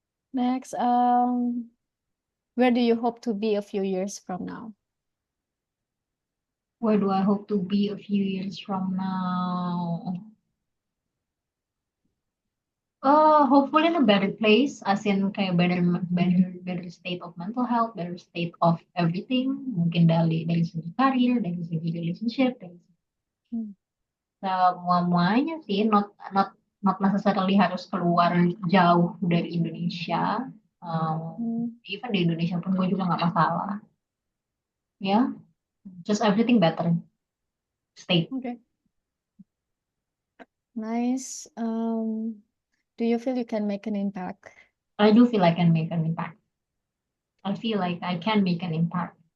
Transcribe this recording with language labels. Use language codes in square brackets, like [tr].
[en] Next, where do you hope to be a few years from now? where do I hope to be a few years from now? Hopefully in a better place, as in kayak better state of mental health, better state of everything. [id] Mungkin dari segi karir, dari segi relationship, dari Hmm. semua-muanya sih. [en] Not not necessarily [id] harus keluar jauh dari Indonesia. Hmm. Even di Indonesia pun gue juga nggak masalah. [en] Ya, just everything better state. Okay, nice. Do you feel you can make an impact? I do feel I can make an impact. I feel like I can make an impact.